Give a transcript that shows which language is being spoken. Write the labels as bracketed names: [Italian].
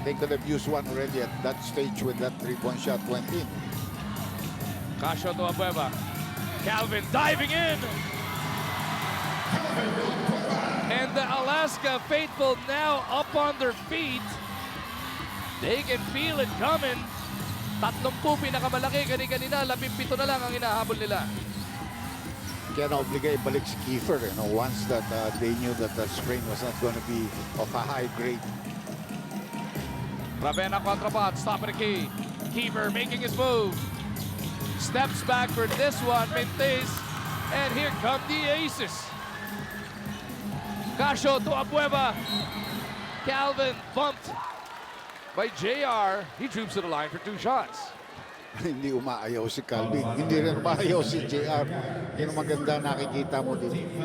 [English] They could have used one already at that stage with that 3-point shot went in. Casio to Abueva. Calvin diving in. And the Alaska faithful now up on their feet. They can feel it coming. [Filipino] 30 pinakamalaki. Kanina, 17 na lang ang hinahabol nila. Kaya naobligay balik si Kiefer, [English] you know, once that they knew that the spring was not going to be of a high grade. Ravenna Contrapot, top of the key. Kiefer making his move. Steps back for this one, Mentes. And here come the Aces. Casio to Abueva. Calvin bumped by JR. He droops to the line for 2 shots. [Filipino] Hindi umaayaw si Calvin. Hindi rin umaayaw si JR. Yun ang maganda nakikita mo dito.